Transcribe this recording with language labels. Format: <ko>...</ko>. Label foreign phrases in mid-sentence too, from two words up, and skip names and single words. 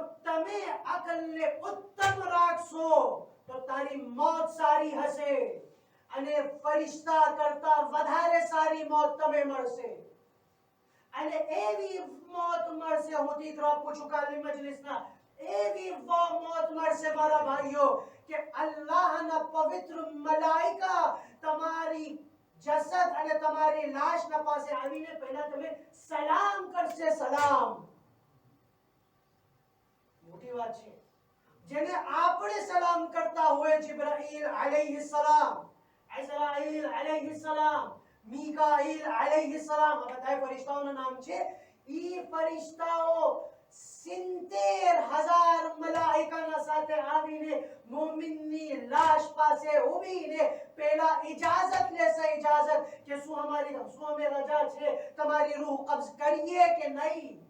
<gu>જો તમે અકલને ઉત્તમ રાખશો તો તારી મોત સારી હશે અને ફરિશ્તા કરતા વધારે સારી મોત તમે મળશે અને એવી મોત મળશે હું દીકરા પૂછું કાલની મજલિસના એવી મોત મળશે મારા ભાઈઓ કે અલ્લાહના પવિત્ર મલાઈકા તમારી જસદ અને તમારી લાશના પાસે આવીને પહેલા તમે સલામ કરશે સલામ મોટી વાત છે જેને આપણે સલામ કરતા હોય</gu> <ar>جبرائيل عليه السلام إسرائيل عليه السلام ميكائيل عليه السلام</ar> <gu>આ બધા ફરિશ્તાઓના નામ છે ઈ ફરિશ્તાઓ 70000 મલાઈકાના સાથે આવીને મોમિનની લાશ પાસે ઊભીને પહેલા ઇજાઝત લેશે ઇજાઝત કે શું અમે રજા છે તમારી રૂહ કબ્ઝ કરીએ કે નહીં</gu>